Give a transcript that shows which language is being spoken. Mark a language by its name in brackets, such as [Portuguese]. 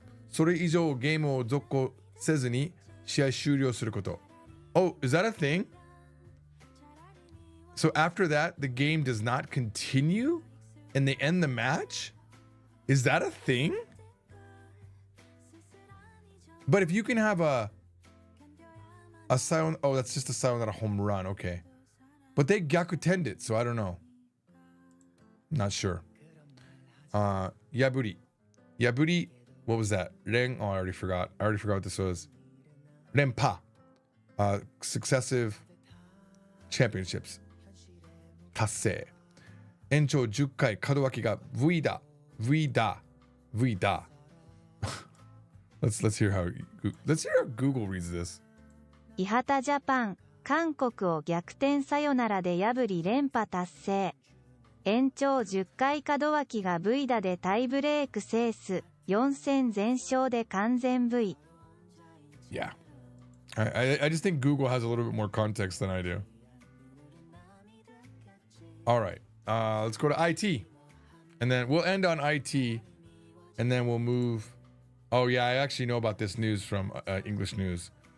[Japanese] それ以上ゲームを続行せずに試合終了すること。 [English] Oh, is that a thing? So after that, the game does not continue and they end the match? Is that a thing? But if you can have a sayonara, oh, that's just a sayonara home run, okay. But they gyakutend it, so I don't know. Not sure. Yaburi. Yaburi, what was that? Ren, oh, I already forgot what this was. Renpa. Successive championships. [Japanese] 達成。延長10回門脇が V だ。V だ。V だ。 [English] Let's hear how Google reads this. [Japanese] 伊畑ジャパン、韓国を逆転サヨナラで破り連覇達成。延長10回門脇が V 打でタイブレーク制す。 4戦全勝で完全 V. [English] Yeah. I just think Google has a little bit more context than I do. All right. Let's go to IT. And then we'll end on IT. And then we'll move. Oh, yeah. I actually know about this news from English News.